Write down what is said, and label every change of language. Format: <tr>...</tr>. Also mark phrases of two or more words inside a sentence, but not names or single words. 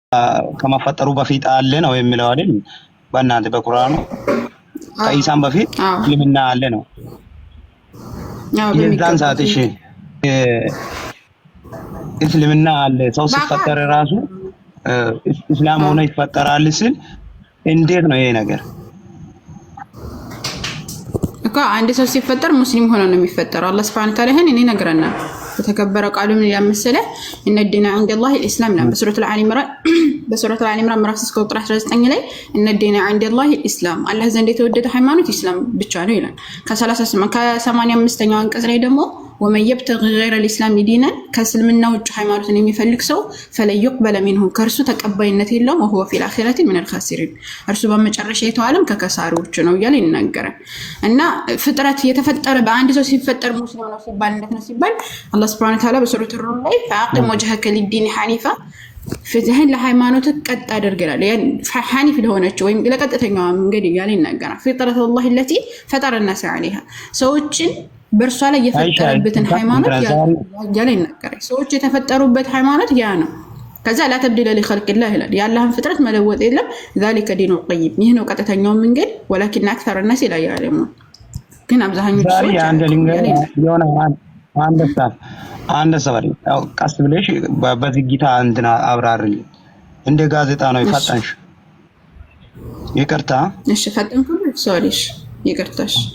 <am>ከመፈጠሩ በፊት አለ ነው የሚለው አይደል? በእናንተ በቁርአኑ ከኢሳም በፊት እስልምና አለ ነው። የዛን ሰዓት እሺ እስልምና አለ ሰው ሲፈጠር ራሱ እስላም ሆኖ ይፈጠራል ሲል እንዴት ነው ይሄ ነገር? እኮ አንድ ሰው ሲፈጠር ሙስሊም ሆኖ ነው የሚፈጠረው። አላህ</am> <ar>سبحانه وتعالى</ar> <am>ይሄን ይነግረናል። በተከበረ ቃሉ ምን ያመሰለ</am> <ar>ان الدين عند الله الاسلام</ar> <am>ነው በሱረቱ አሊ ኢምራን ምዕራፍ 3 ቁጥር 19 ላይ</am> <ar>ان الدين عند الله الاسلام</ar> <am>አላህ ዘንድ የተወደደ ሃይማኖት ኢስላም ብቻ ነው ይላል። ከ85ኛው አንቀጽ ላይ ደግሞ</am> <ar>ومن يبتغي غير الاسلام دينا</ar> <am>ከእስልምና ውጭ ሃይማኖትን የሚፈልግ ሰው</am> <ar>فلا يقبل منه</ar> <am>ከርሱ ተቀባይነት የለውም</am> <ar>وهو في الاخره من الخاسرين</ar> <am>እርሱ በመጨረሻ የተዋለም ከከሳሪዎች ነው ይላል ይናገራል። እና ፍጥረት የተፈጠረ በአንድ ሰው ሲፈጠር ሙስሊም ነው ሲባል እንዴት ነው ሲባል አላህ</am> <ar>سبحانه وتعالى</ar> <am>በሱረቱ ሩም ላይ</am> <ar>فاقم وجهك للدين حنيفا</ar> <am>ፍትህን ለሃይማኖት ቀጥ አድርገናል ያን ሐኒፍ ለሆነችው ወይም ለቀጥተኛው መንገድ ይላል ይናገራል።</am> <ar>فطرة الله التي فطر الناس عليها</ar> <am>ሰዎችን በርሷ ላይ የፈጠረበትን ሃይማኖት ያለ ይናገራል። ሰዎች የተፈጠሩበት ሃይማኖት ያ ነው። ከዛ</am> <ar>لا تبديل لخلق الله</ar> <am>ይላል። ያላህን ፍጥረት መለወጥ የለም።</am> <ar>ذلك دين القيم</ar> <am>ይሄ ነው ቀጥተኛው መንገድ</am> <ar>ولكن اكثر الناس لا يعلمون።</ar> <am>ግን አብዛኞቹ ሰዎች የሆነ አንድ ሰው ቀስ ብለሽ በዝግታ እንትና አብራርልኝ እንደ ጋዜጣ ነው ይፈጠንሽ። ይቅርታ እሺ ፈጠንኩ ሶሪሽ ይቅርታሽ</am>